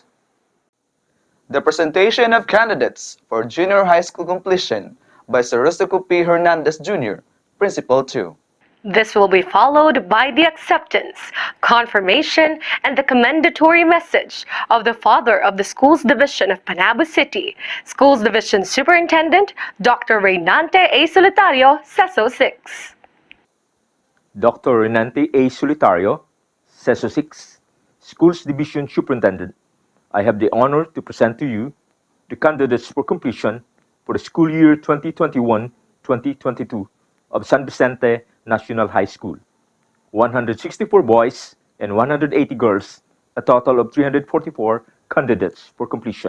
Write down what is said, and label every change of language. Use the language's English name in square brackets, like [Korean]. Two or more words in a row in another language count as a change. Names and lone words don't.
[English] The presentation of candidates for junior high school completion by Sir RUSTICO P. Hernandez Jr., Principal 2. This will be followed by the acceptance, confirmation, and the commendatory message of the father of the Schools Division of Panabo City, Schools Division Superintendent Dr. Reynante A. Solitario, CESO 6. Dr. Renante A. Solitario, CESO 6, Schools Division Superintendent. I have the honor to present to you the candidates for completion for the school year 2021-2022 of San Vicente National High School. 164 boys and 180 girls, a total of 344 candidates for completion.